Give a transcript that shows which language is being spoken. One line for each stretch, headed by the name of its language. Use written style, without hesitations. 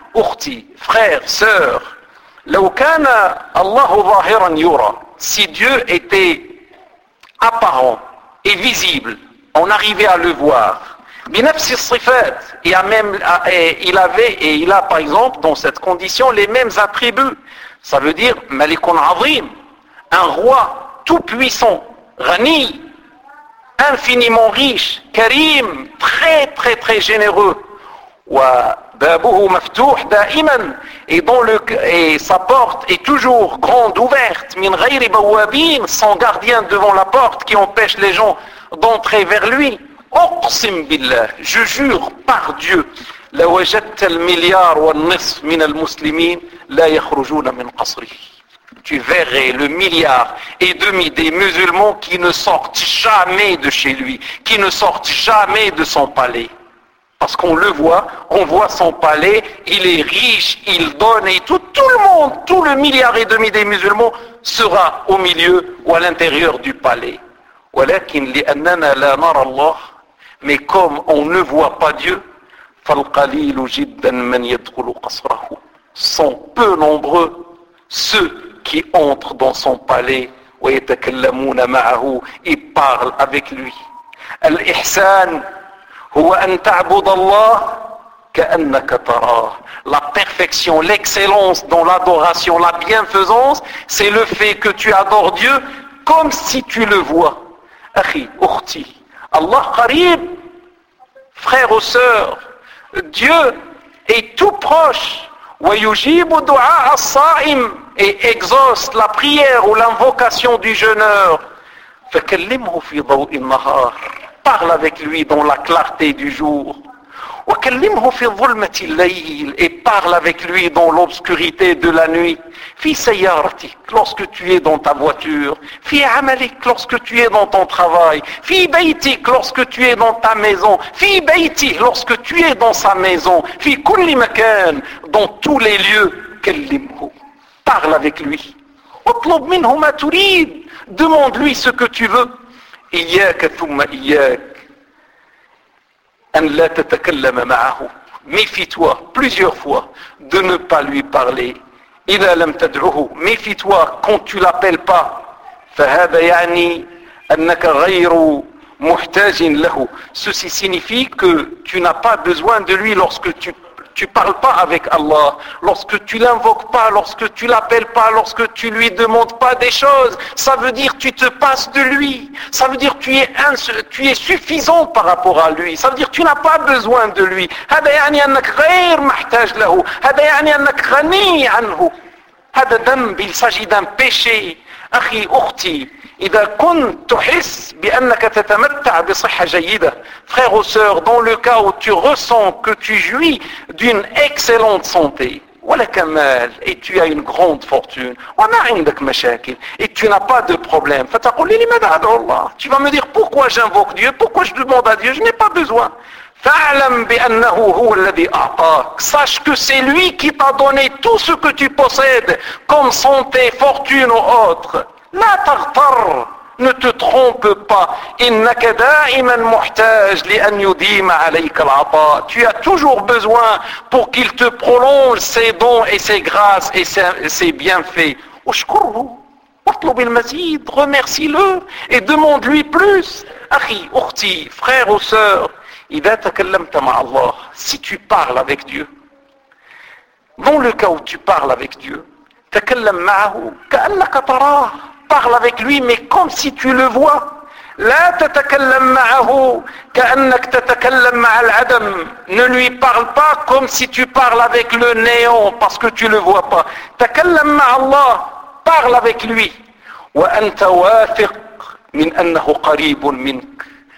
Arabic: أختي,
French: frère, sœur,
Arabic: لو كان الله ظاهرا يرى,
French: si Dieu était apparent et visible, on arrivait à le voir,
Arabic: بنفس الصفات,
French: il avait et il a par exemple dans cette condition les mêmes attributs, ça veut dire
Arabic: malikun azim,
French: un roi tout puissant,
Arabic: غني,
French: infiniment riche, karim, très très très généreux,
Arabic: بابه مفتوح دائما
French: et sa porte est toujours grande, ouverte,
Arabic: من غير بوابين,
French: sans gardien devant la porte qui empêche les gens d'entrer vers lui.
Arabic: أقسم بالله,
French: je jure par Dieu,
Arabic: لوجدت المليار والنصف من المسلمين لا يخرجون من قصري.
French: Tu verrais le milliard et demi des musulmans qui ne sortent jamais de chez lui, qui ne sortent jamais de son palais. Parce qu'on le voit, on voit son palais, il est riche, il donne et tout le monde, tout le milliard et demi des musulmans sera au milieu ou à l'intérieur du palais.
Arabic: ولكن لأننا لا نرى الله,
French: mais comme on ne voit pas Dieu,
Arabic: فالقليل جدا من يدخل قصره,
French: sont peu nombreux ceux qui entrent dans son palais,
Arabic: ويتكلمون معه,
French: et parlent avec lui.
Arabic: الإحسان هو أن تعبد الله كأنك تراه.
French: La perfection, l'excellence dans l'adoration, la bienfaisance, c'est le fait que tu adores Dieu comme si tu le vois.
Arabic: أخي, أختي, الله قريب.
French: Frère ou sœur, Dieu est tout proche.
Arabic: ويجيب دعاء الصائم,
French: et exauce la prière ou l'invocation du jeûneur.
Arabic: فكلمه في ضوء النهار.
French: Parle avec lui dans la clarté du jour.
Arabic: وكلمه في ظلمة الليل
French: et parle avec lui dans l'obscurité de la nuit.
Arabic: في سيارتك
French: lorsque tu es dans ta voiture.
Arabic: في عملك
French: lorsque tu es dans ton travail.
Arabic: في بيتك
French: lorsque tu es dans ta maison.
Arabic: في بيته
French: lorsque tu es dans sa maison.
Arabic: في كل مكان
French: dans tous les lieux.
Arabic: كلمه
French: parle avec lui.
Arabic: اطلب منه ما تريد.
French: Demande-lui ce que tu veux.
Arabic: إياك ثم إياك أن لا تتكلم معه.
French: Méfie-toi plusieurs fois de ne pas lui parler.
Arabic: إذا لم تدعه.
French: Méfie-toi quand tu l'appelles pas.
Arabic: فهذا يعني أنك غير محتاج له.
French: Ceci signifie que tu n'as pas besoin de lui lorsque tu parles pas avec Allah, lorsque tu l'invoques pas, lorsque tu l'appelles pas, lorsque tu lui demandes pas des choses. Ça veut dire tu te passes de lui. Ça veut dire tu es suffisant par rapport à lui. Ça veut dire tu n'as pas besoin de lui.
Arabic: هذا يعني أنك غير محتاج له. هذا يعني أنك غني عنه. هذا ذنب.
French: Il s'agit d'un péché.
Arabic: أخي أختي إذا كنت تحس بأنك تتمتع بصحة جيدة.
French: Frère ou sœur, dans le cas où tu ressens que tu jouis d'une excellente santé,
Arabic: ولك مال,
French: et tu as une grande fortune,
Arabic: وما عندك مشاكل,
French: et tu n'as pas de problème,
Arabic: فتقول لماذا أدعو الله.
French: Tu vas me dire pourquoi j'invoque Dieu, pourquoi je demande à Dieu, je n'ai pas besoin.
Arabic: فاعلم بأنه هو الذي أعطاك.
French: Sache que c'est lui qui t'a donné tout ce que tu possèdes, comme santé, fortune ou autre.
Arabic: لا تغتر.
French: Ne te trompe pas.
Arabic: إنك دائما محتاج لأن يديم عليك العطاء.
French: Tu as toujours besoin pour qu'il te prolonge ses dons et ses grâces et ses bienfaits.
Arabic: أشكره. واطلب المزيد.
French: Remercie-le et demande-lui plus.
Arabic: أخي, أختي,
French: frère ou sœur,
Arabic: إذا تكلمت مع الله,
French: si tu parles avec Dieu, dans le cas où tu parles avec Dieu,
Arabic: تكلم معه كأنك تراه.
French: Parle avec lui, mais comme si tu le vois.
Arabic: لا تتكلم معه كأنك تتكلم مع العدم.
French: Ne lui parle pas comme si tu parles avec le néant, parce que tu le vois pas.
Arabic: تكلم مع الله.
French: Parle avec lui.
Arabic: وأنت واثق من أنه قريب منك.